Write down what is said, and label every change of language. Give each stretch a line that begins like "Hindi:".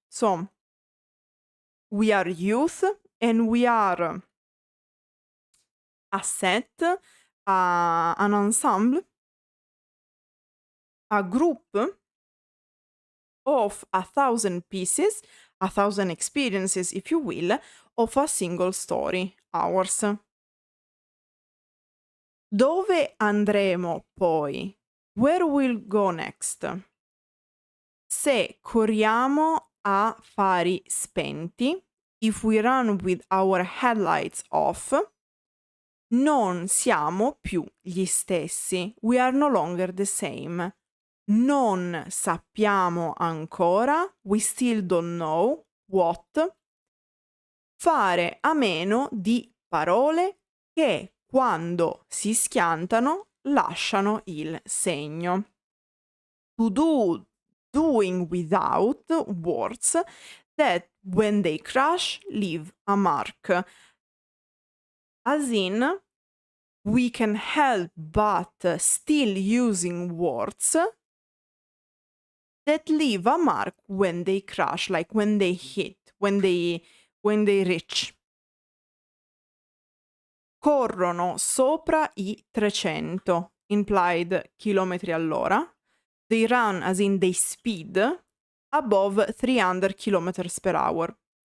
English: So, we are youth and we are a set, an ensemble, a group of 1,000 pieces, 1,000 experiences, if you will, of a single story, ours.
Italian: Dove andremo poi?
English: Where we'll go next?
Italian: Se corriamo a fari spenti,
English: if we run with our headlights off,
Italian: non siamo più gli stessi.
English: We are no longer the same.
Italian: Non sappiamo ancora,
English: we still don't know what.
Italian: Fare a meno di parole che quando si schiantano lasciano il segno.
English: To do, doing without words that when they crash leave a mark. As in, we can help but still using words that leave a mark when they crash, like when they hit, when they reach.
Italian: Corrono sopra i 300, implied chilometri all'ora.
English: They run, as in they speed, above 300 km per hour.